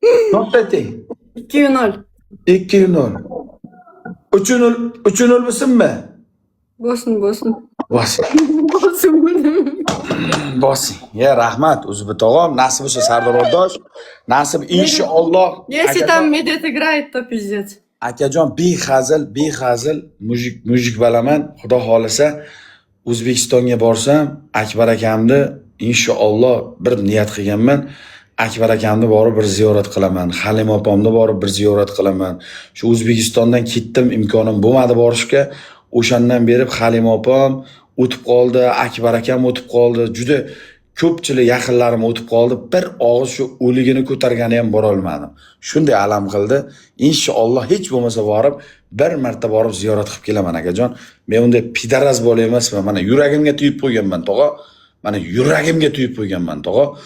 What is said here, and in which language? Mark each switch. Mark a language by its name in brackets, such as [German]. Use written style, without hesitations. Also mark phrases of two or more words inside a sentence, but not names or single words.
[Uzbek] Not ayting. 2-0. 2-0. 3-0, 3-0 bo'lsinmi? Bo'lsin. Bosing. Bo'lsin. Bosing. Ya rahmat O'zbek tog'am, nasib bo'lsa Sardor O'rdosh. Nasib inshaalloh. [Russian] Если там медведь играет, то пиздец. [Uzbek] Akajon behazil mujik balaman. Xudo xolisa O'zbekistonga borsam, Akbar akamni inshaalloh bir niyat qilganman. Akbar akamni borib bir ziyorat qilaman. Halima opamni borib bir ziyorat qilaman. Shu O'zbekistondan ketdim, imkonim bo'lmadi borishga. O'shandan beri Halima opam o'tib qoldi, Akbar akam o'tib qoldi. Juda ko'pchilik yaqinlarim o'tib qoldi. Bir og'iz shu o'ligini ko'targani ham bora olmadim. Shunday alam qildi. Inshaalloh hech bo'lmasa borib bir marta borib ziyorat qilib kelaman akajon. Men unday pidaraz bo'la emasman. Mana yuragimga tuyib qo'yganman tog'a. Mana yuragimga tuyib qo'yganman tog'a.